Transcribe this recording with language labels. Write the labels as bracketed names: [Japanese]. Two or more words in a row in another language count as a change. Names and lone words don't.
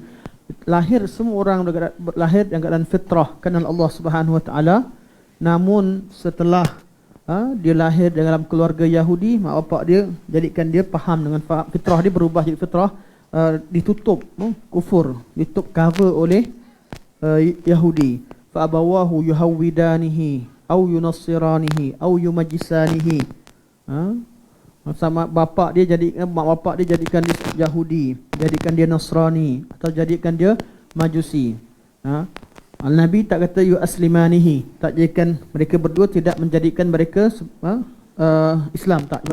[Malay] Lahir semua orang lahir dengan keadaan fitrah kenal Allah [Arabic] سبحانه وتعالى. [Malay] Namun setelah dia lahir dalam keluarga Yahudi, mak bapak dia jadikan dia faham dengan fitrah dia, berubah jadi fitrah ditutup kufur, ditutup cover oleh Yahudi. [Arabic] فأبواه يهودانه أو ينصرانه أو يمجسانه. [Malay] Sama bapak dia mak bapak dia jadikan dia Yahudi, jadikan dia Nasrani atau jadikan dia Majusi. Al-Nabi tak kata [Arabic] يسلمانه, [Malay] tak jadikan mereka berdua, tidak menjadikan mereka Islam, tak.